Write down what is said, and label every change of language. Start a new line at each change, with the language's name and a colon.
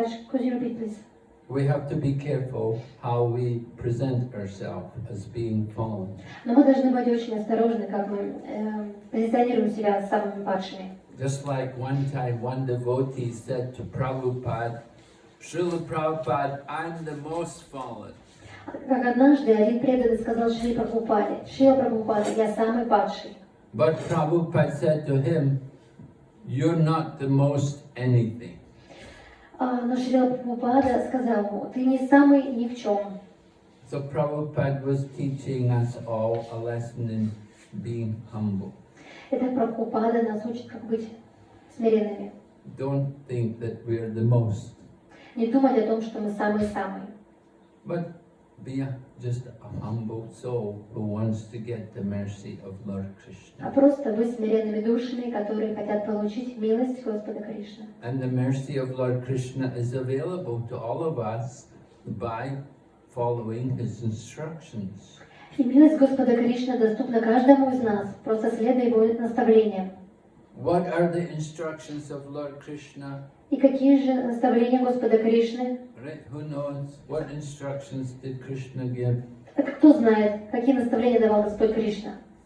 English: Could you repeat, please? We have to be careful how we present ourselves as being fallen.
Russian: Но мы должны быть очень осторожны, как мы позиционируем себя самыми падшими.
English: Just like one time one devotee said to Prabhupada, Srila Prabhupada, I'm the most fallen.
Russian: Как однажды один преданный сказал Шри Прабхупаде, Шрила Прабхупада, я самый падший.
English: But Prabhupada said to him, you're not the most anything.
Russian: Но Шрила Прабхупада сказал ему, ты не самый ни в чем.
English: So Prabhupada was teaching us all a lesson in being humble.
Russian: Это Прабхупада нас учит, как быть смиренными.
English: Don't think that we're the most.
Russian: Не думать о том, что мы самые-самые.
English: But be just a humble soul who wants to get the mercy of Lord Krishna.
Russian: А просто быть смиренными душами, которые хотят получить милость Господа Кришны.
English: And the mercy of Lord Krishna is available to all of us by following his instructions.
Russian: И милость Господа Кришны доступна каждому из нас, просто следуя его наставлениям.
English: What are the instructions of Lord Krishna?
Russian: И какие же наставления Господа Кришны?
English: Right? Who knows? What instructions did Krishna give?
Russian: Кто знает, какие наставления давал Господь Кришна?